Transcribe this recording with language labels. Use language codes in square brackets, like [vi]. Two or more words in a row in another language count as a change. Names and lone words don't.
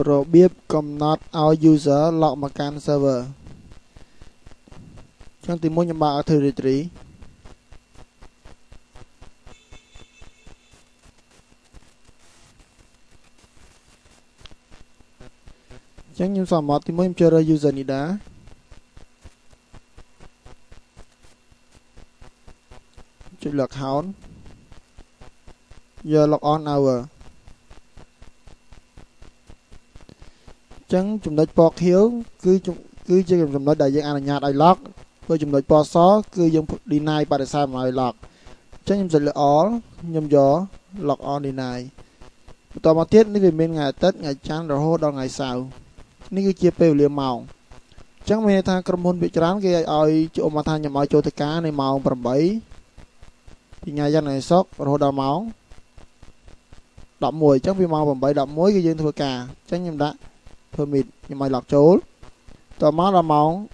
[km] របៀបកំណត់ឲ្យ user ឡុកមកកាន់ server ចឹងទីមួយខ្ញុំបើក Active Directory ចឹងខ្ញុំសមាត់ទីមួយខ្ញុំចូលរើស user Nida ចុច [en] log account [km] យក [en] log on hour [km] ចឹងចំណុចពណ៌ខៀវគឺជាចំណុចដែលយើងអនុញ្ញាតឲ្យ log ព្រោះចំណុចពណ៌សគឺយើង deny បដិសេធមកឲ្យ log ចឹងខ្ញុំ ចុចលើ all ខ្ញុំយក [en] log on deny [km] បន្តមកទៀតនេះវាមានថ្ងៃអាទិត្យថ្ងៃច័ន្ទរហូតដល់ថ្ងៃសៅរ៍នេះគឺជាពេលវេលាម៉ោងចឹងមានន័យថាក្រុមហ៊ុនភាគច្រើនគេឲ្យចូលមកថាខ្ញុំឲ្យចូលទៅការនៅម៉ោង 8 ពីថ្ងៃច័ន្ទថ្ងៃសុក្ររហូតដល់ម៉ោង 11 ចឹងពីម៉ោង 8 11 គឺយើងធ្វើការចឹងខ្ញុំដាក់ permit ខ្ញុំឲ្យ log ចូលតមកដល់ម៉ោង